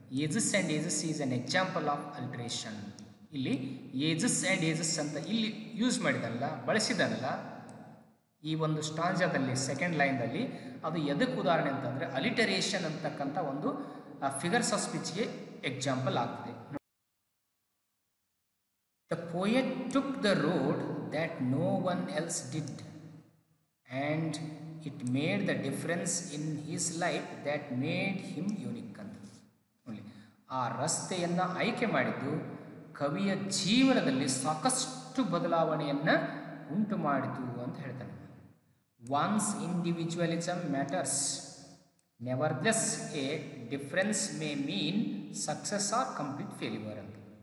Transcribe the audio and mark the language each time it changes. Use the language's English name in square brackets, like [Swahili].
[English] Ages and ages is an example of alteration. [Kannada] ಇಲ್ಲಿ ages and ages ಅಂತ ಇಲ್ಲಿ use ಮಾಡಿದಲ್ಲ, ಬಳಸಿದಲ್ಲ ಈ ಒಂದು ಸ್ಟಾಂಜಾದಲ್ಲಿ ಸೆಕೆಂಡ್ ಲೈನ್ದಲ್ಲಿ, ಅದು ಎದಕ್ಕೆ ಉದಾಹರಣೆ ಅಂತಂದರೆ ಅಲಿಟರೇಷನ್ ಅಂತಕ್ಕಂಥ ಒಂದು ಫಿಗರ್ಸ್ ಆಫ್ ಸ್ಪೀಚ್ಗೆ ಎಕ್ಸಾಂಪಲ್ ಆಗ್ತದೆ. [English] The poet took the road that no one else did, and it made the difference in his life that made him unique [Kannada] ಅಂತ ನೋಡಿ. ಆ ರಸ್ತೆಯನ್ನು ಆಯ್ಕೆ ಮಾಡಿದ್ದು ಕವಿಯ ಜೀವನದಲ್ಲಿ ಸಾಕಷ್ಟು ಬದಲಾವಣೆಯನ್ನು ಉಂಟು ಮಾಡಿತು ಅಂತ ಹೇಳ್ತಾನೆ. [English] Once individualism matters, nevertheless a difference may mean success or complete failure ಅಂತ.